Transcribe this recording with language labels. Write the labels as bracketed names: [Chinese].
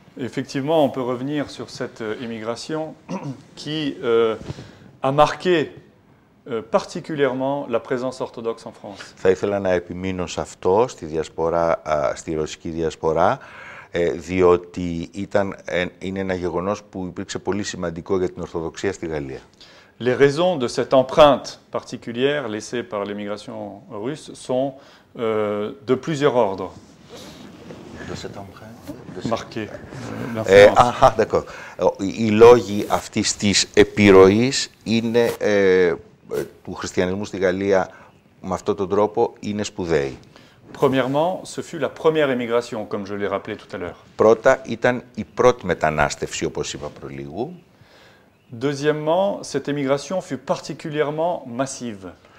[French] Effectivement, on peut revenir sur cette immigration qui a marqué particulièrement la présence orthodoxe en France. [Greek] Θα ήθελα να επιμείνω σε αυτό, στη ρωσική διασπορά, διότι είναι ένα γεγονός που υπήρξε πολύ σημαντικό για την Ορθοδοξία στη Γαλλία. [French] Les raisons de cette empreinte particulière laissée par l'immigration russe sont de plusieurs ordres. De cette empreinte marquée. D'accord. [Greek] Οι λόγοι αυτής της επιρροής είναι, του χριστιανισμού στη Γαλλία με αυτόν τον τρόπο είναι σπουδαίοι. [French] Premièrement, ce fut la première immigration, comme je l'ai rappelé tout à l'heure. [Greek] Πρώτα ήταν η πρώτη μετανάστευση, όπως είπα προλίγου. [French] Deuxièmement, cette immigration fut particulièrement massive.